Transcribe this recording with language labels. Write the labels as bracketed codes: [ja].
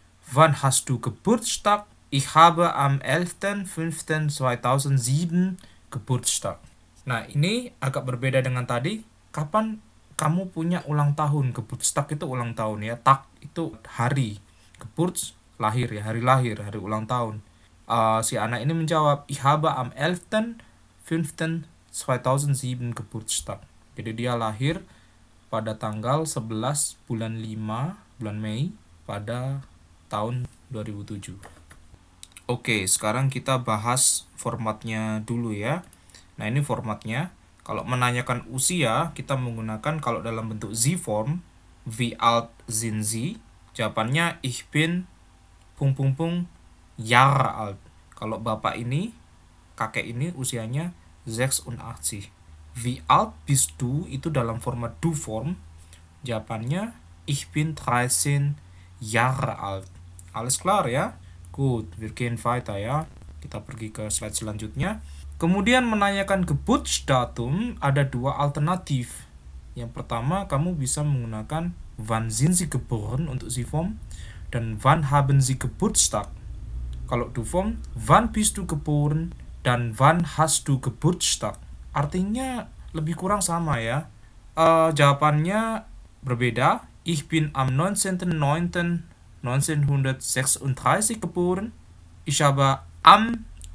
[de] Wann hast du Geburtstag? Ich habe am 11.05.2007 Geburtstag. [id] Nah, ini agak berbeda dengan tadi. Kapan kamu punya ulang tahun? Geburtstag itu ulang tahun ya. Tag itu hari. Geburt lahir ya, hari lahir, hari ulang tahun. Si anak ini menjawab, [de] Ich habe am 11.05.2007 Geburtstag. [id] Jadi dia lahir pada tanggal 11 bulan 5, bulan Mei, pada tahun 2007. Oke, sekarang kita bahas formatnya dulu ya. Nah, ini formatnya. Kalau menanyakan usia, kita menggunakan kalau dalam bentuk Z-form, [de] Wie alt sind Sie? [id] Jawabannya, [de] Ich bin ... Jahre alt. [id] Kalau bapak ini, kakek ini usianya 86. [de] Wie alt bist du? [id] Itu dalam format do form. Jawabannya, [de] ich bin 13 Jahre alt. Alles klar ya? Gut, wir gehen weiter ya. [id] Kita pergi ke slide selanjutnya. Kemudian menanyakan Geburtsdatum ada dua alternatif. Yang pertama, kamu bisa menggunakan [de] wann sind Sie geboren [id] untuk Z-form dan [de] wann haben Sie Geburtstag. [id] Kalau do form, [de] wann bist du geboren [id] dan [de] wann hast du Geburtstag. [id] Artinya lebih kurang sama ya. Jawabannya berbeda. [de] Ich bin am 19.09.1936 geboren. Ich habe am